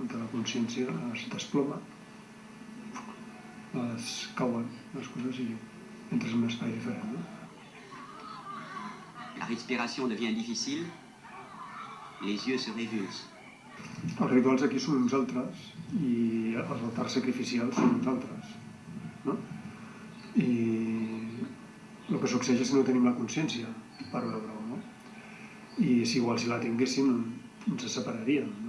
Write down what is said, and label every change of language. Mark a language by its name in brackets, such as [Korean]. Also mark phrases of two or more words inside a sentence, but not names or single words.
[Catalan] Entre la consciència es desploma, cauen les coses i entres en un espai diferent, no? [French] La respiration devient difficile, les yeux se révulsent. [Catalan] Els rituals aquí són uns altres i els altars sacrificials són uns altres, no? I el que succeeix és que no tenim la consciència per veure-ho, no? I si igual si la tinguéssim ens separaríem, no?